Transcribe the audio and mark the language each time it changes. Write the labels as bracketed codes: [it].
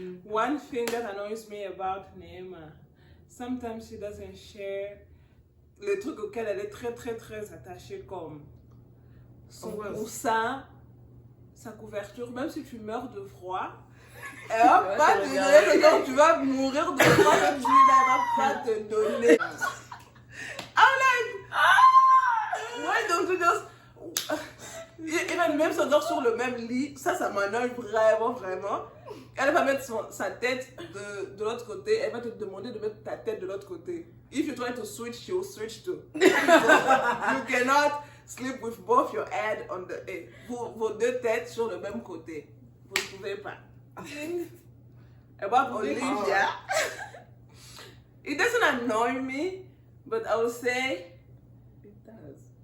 [en] One thing that annoys me about Neema, sometimes she doesn't share [fr] les trucs auxquels elle est très très très attachée, comme son coussin, sa couverture, même si tu meurs de froid. Elle va pas te donner, donc tu vas mourir de froid, même si elle va pas te donner. [en] I'm like, why don't you just [fr] Et même si on dort sur le même lit, ça m'annoie vraiment, vraiment. Elle va mettre sa tête de l'autre côté, elle va te demander de mettre ta tête de l'autre côté. [en] If you try to switch, she will switch too. So, you cannot sleep with both your head on the... [fr] vos deux têtes sur le même côté. Vous ne pouvez pas. [en] About Olivia, it doesn't annoy me, but I would say it does.